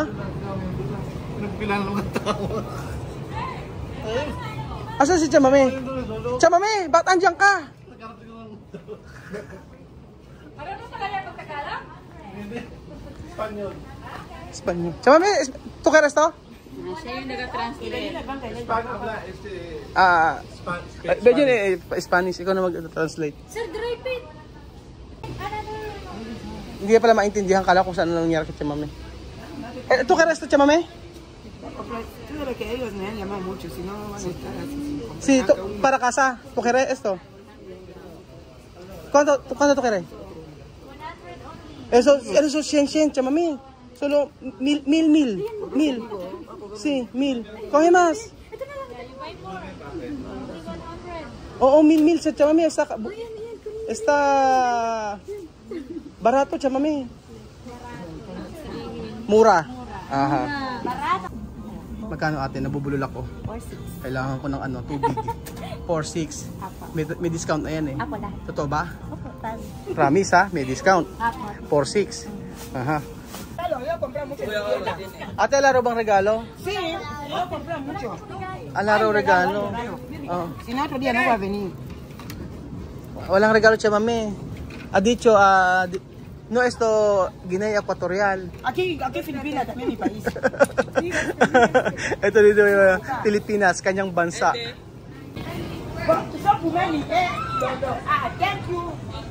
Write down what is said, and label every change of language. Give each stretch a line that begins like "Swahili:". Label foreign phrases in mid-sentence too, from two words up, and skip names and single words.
Filipino: Pinagpilan ng mga tao. Asan si Chamame? Chamame, ba't andyan ka? Espanyol. Espanyol. Chamame,
Spanish: ¿tú quieres esto?
Filipino: Siya yung nag-translate. Spanish, ikaw na mag-translate.
English: Sir, drive it.
Filipino: Hindi ka pala maintindihan, kala kung saan nangyari kay Chamame.
Spanish: ¿Tú quieres esto, Chamame? Claro que ellos me han llamado mucho, si no van a estar así. Sí, para casa. ¿Tú quieres esto? ¿Cuánto tú quieres? 100 only. Eso 100, Chamame. Solo 1000. Sí, 1000. Coge más.
Filipino: Ito na lang. Oo, 1000 sa Chamame.
Spanish: Está barato, Chamame.
Filipino: Mura. Aha.
Spanish: Barato.
Filipino: Magkano ate? Nabubulol ako. 4-6. Kailangan ko ng tubig. 4-6. May discount na yan eh. Apo na. Totoo ba? Opo, tal. Promise ha? May discount. Apo. 4-6. Aha. Ate, laro bang regalo?
Spanish: Sí, yo compré mucho.
Filipino: Laro regalo. Oh.
Spanish: Si no, otro día no va a venir.
Filipino: Walang regalo siya, mami.
Spanish: Dicho, no esto, Guinea Ecuatorial. Aquí Filipinas también mi país.
Filipino: Ito dito, Pilipinas, kanyang bansa.
English: So, Kumeli, thank you.